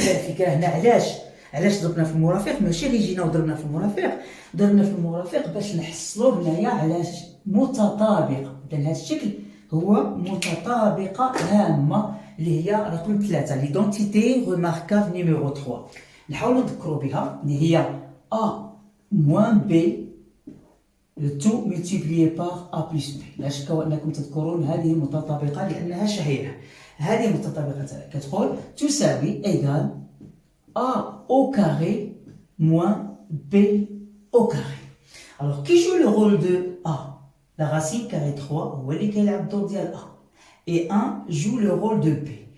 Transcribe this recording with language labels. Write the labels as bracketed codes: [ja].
[ar] الفكره هنا علاش ضربنا في المرافق؟ ماشي غير جينا وضربنا في المرافق، ضربنا في المرافق باش نحصلوا هنايا على متطابقه. اذا هذا الشكل هو متطابقه هامه اللي هي رقم 3 ليدونتيتي ريماركابل نيميرو 3. نحاولوا نذكروا بها اللي هي [fr] a moins b le tout multiplié par a plus b. [ar] لا شك انكم تذكرون هذه المتطابقه لانها شهيره. هذه المتطابقه كتقول تساوي [fr] égal a au carré moins b au carré. Alors qui joue le rôle de a? La racine carrée 3 [ar] هو اللي كيلعب الدور ديال [fr] a et 1 joue le rôle de b.